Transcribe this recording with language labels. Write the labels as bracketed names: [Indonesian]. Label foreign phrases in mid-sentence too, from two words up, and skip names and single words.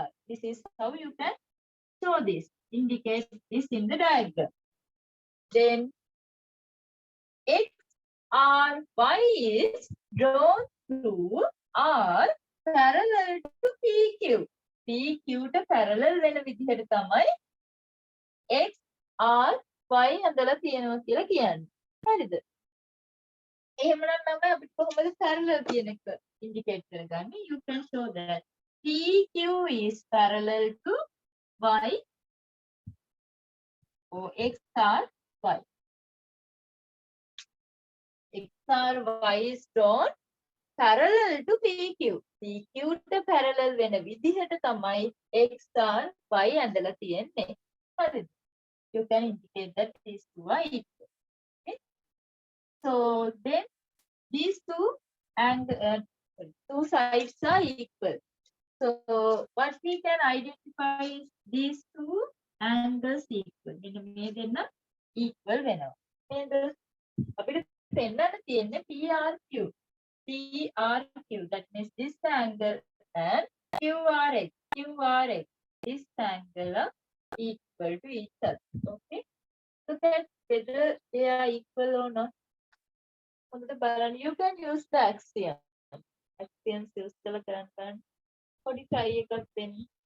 [English] This is how you can show this, indicate this in the diagram. Then X, R, Y is drawn through R parallel to PQ. [Sinhala] PQ ට parallel වෙන විදිහට තමයි X, R, Y හදලා තියෙනවා කියලා කියන්නේ. හරිද? එහෙමනම් නම් අපිට කොහොමද parallel කියන එක indicate කරගන්නේ? [English] You can show that PQ is parallel to Y or X, R, Y. X, R, Y is drawn parallel to PQ. PQ ට parallel වෙන විදිහට තමයි X, R, Y ඇඳලා තියෙන්නේ. හරිද? You can indicate that these two are equal. Okay? So then these two and two sides are equal. So what we can identify is these two angles equal. [Sinhala] මෙන්න මේ දෙන්න equal වෙනවා. නේද? අපිට පෙන්නන්න තියෙන්නේ PRQ. [English] PRQ, that means this angle and QRX. QRX, this angle are equal to each other. Okay. Look at whether they are equal or not. You can use the axiom. Axioms use [Sinhala] කළ කරන්න බලන්න. පොඩි try එකක් දෙන්න.